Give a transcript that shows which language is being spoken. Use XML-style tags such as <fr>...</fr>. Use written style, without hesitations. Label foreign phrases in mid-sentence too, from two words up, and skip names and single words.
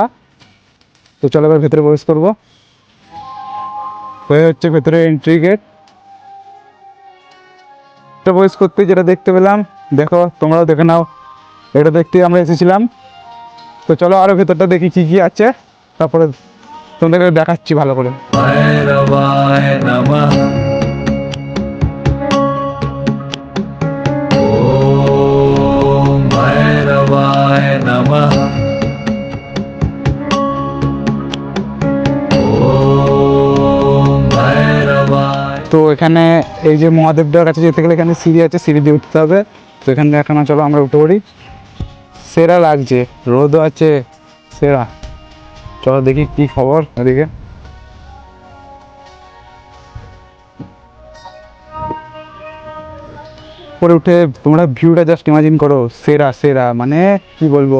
<bn>তো চলো এবার ভেতরে প্রবেশ করবো। তো এই হচ্ছে ভেতরে</bn> <en>entry gate.</en> <bn>তো</bn> <en>insta post</en> <bn>করতে যেটা দেখতে পেলাম, দেখো তোমরাও দেখে নাও, এটা দেখতে আমরা এসেছিলাম। তো চলো আরও ভেতরটা দেখি কী কী আছে, তারপরে তোমাদেরকে দেখাচ্ছি ভালো করে।</bn> <sa>भैरवाय नमः ॐ भैरवाय नमः ॐ भैरवाय।</sa> <bn>তো এখানে এই যে মহাদেবটার কাছে যেতে গেলে এখানে সিঁড়ি আছে, সিঁড়ি দিয়ে উঠতে হবে। তো এখানে এখন চলো আমরা উঠে পড়ি। সেরা লাগছে, রোদও আছে, সেরা। চলো দেখি কি খবর এদিকে। পরে উঠে তোমরা ভিউটা</bn> <en>just imagine</en> <bn>করো, সেরা সেরা, মানে কি বলবো।</bn>